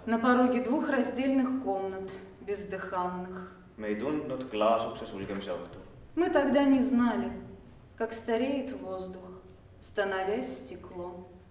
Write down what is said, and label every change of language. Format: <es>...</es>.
<ru>на пороге двух раздельных комнат, бездыханных.</ru> <et>Me ei tundnud klaasukse sulgemise ohtu.</et> <ru>Мы тогда не знали, как стареет воздух, становясь стеклом.</ru>